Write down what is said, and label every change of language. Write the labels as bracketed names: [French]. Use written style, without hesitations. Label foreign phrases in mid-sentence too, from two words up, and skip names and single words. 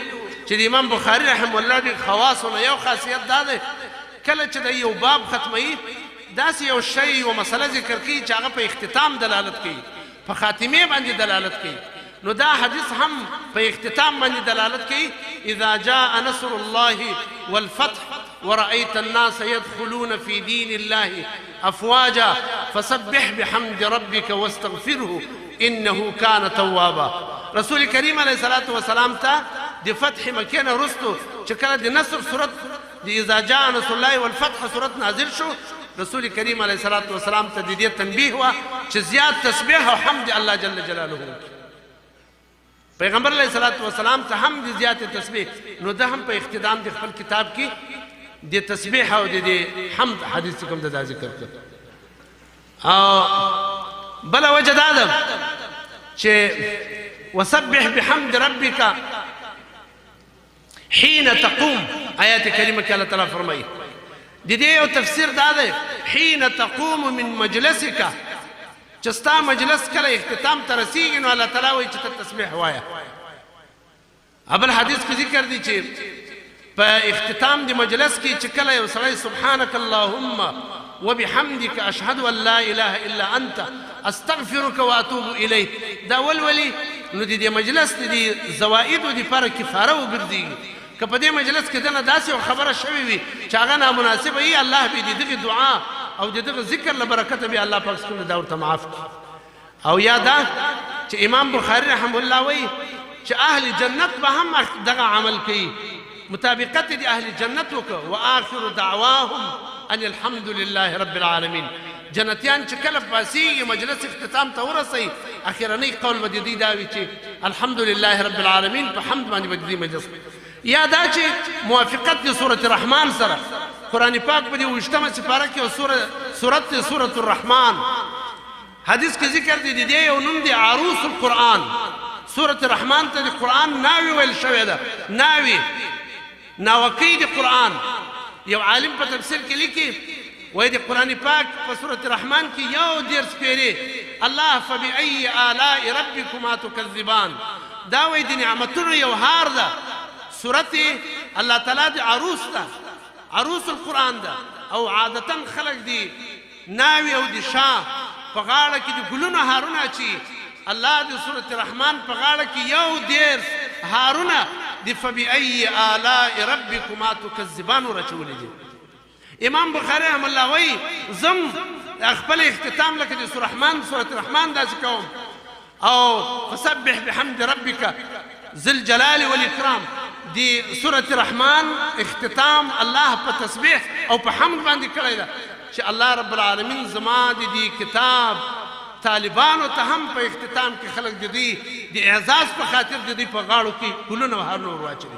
[Pashto] چې د امام بخاری [Arabic] رحم الله [Pashto] د خواصو یو خاصیت دا ده کله چې د یو باب ختموي داسې یو شی یو مسله ذکر کوي چې هغه په اختتام دلالت کوي په خاتمه باندې دلالت کوي نو دا حدیث هم په اختتام باندې دلالت کوي [Arabic] اذا جاء نصر الله والفتح ورأيت الناس يدخلون في دين الله أفواجا فسبح بحمد ربك واستغفره إنه كان [Pashto] توابا رسول کریم [Arabic] علیه الصلاة والسلام [Pashto] ته د فتح مکې نه وروستو چې کله د نصر صورت د [Arabic] اذا جاء نصر الله والفتح [Pashto] صورت نازل شو رسول کریم [Arabic] علیه الصلاة والسلام [Pashto] ته د دې تنبیه وه چې زیات تسبیح او حمد الله [Arabic] جل جلاله [Pashto] پیغمبر [Arabic] علیه الصلاة والسلام [Pashto] ته هم د زیات تسبیح نو ده هم په اختتام د خپل کتاب کې د تسبیح او د حمد حدیث کوم دا ذکر کړ او بله وجه دا ده چې [Arabic] وسبح بحمد ربك حين تقوم [Pashto] آیات کریمه کې الله تعالی فرمایي د دې یو تفسیر دا دی [Arabic] حين تقوم من مجلسك [Pashto] چې ستا مجلس کله اختتام ته رسیږي نو الله تعالی وایي چې ته تسبیح وایه بل حدیث کې ذکر دی چې په اختتام د مجلس کې چې کله یو سړی [Arabic] سبحانك اللهم وبحمدك اشهد ان لا اله الا انت استغفرك واتوب الیک [Pashto] دا ولولي نو د دې مجلس د زوائدو دپاره کفاره وګرځېږي که په دې مجلس کې دنه داسې یو خبره شوې وي چې هغه نامناسبه وي الله به د دغې دعا او د دغه ذکر له برکته به الله پاک څنګه دا ورته معاف کړي او یا دا چې امام بخاري [Arabic] رحمه الله [Pashto] وایي چې اهل جنت به هم دغه عمل کوي مطابقت د اهل جنت وکړه [Arabic] واخر دعواهم ان الحمد لله رب العالمین [Pashto] جنتیان چې کله پاسیږي مجلس اختتام ته ورسئ اخرنی قول به د دوی دا وي چې [Arabic] الحمد لله رب العالمین [Pashto] په حمد باندې به د دې مجلس یا دا چې موافقت د سورة الرحمن سره قرآن پاک په دې 28مه سپاره کې یو سورت دی سورة الرحمن حدیث کې ذکر دی د دې یو نوم دی عروس القرآن سورة الرحمن ته د قرآن ناوی ویل شوې ده ناوی ناوکۍ د قرآن یو عالم په تفسیر کې لیکي وای د قرآن پاک په سورة رحمان کې یو 10 پیرې الله [Arabic] فبأي آلاء ربكما تكذبان [Pashto] دا وای د نعمتونو یو هار ده. سورت الله تعالی د عروس ده، عروس القرآن ده، او عادتا خلق دی ناوی او دی شاه په غاړه کې د ګلونو هارونه اچي. الله د سورة رحمان په غاړه کې یو 10 هارونه د [Arabic] فبأي آلاء ربكما تكذبان [Pashto] ورچولې دي. امام بخاری [Arabic] رحم الله [Pashto] وی زم خپل اختتام لکه د سورة رحمان داسې کوم او [Arabic] فسبح بحمد ربك ذي الجلال والإكرام. [Pashto] دی سورة رحمان اختتام الله په تسبیح او په حمد باندې کړی ده چې الله [Arabic] رب العالمین [Pashto] زما د دې کتاب طالبانو ته هم په اختتام کې خلق د دې د اعزاز په خاطر د دې په غاړو کې ګلونه او هارونه ور واچوي.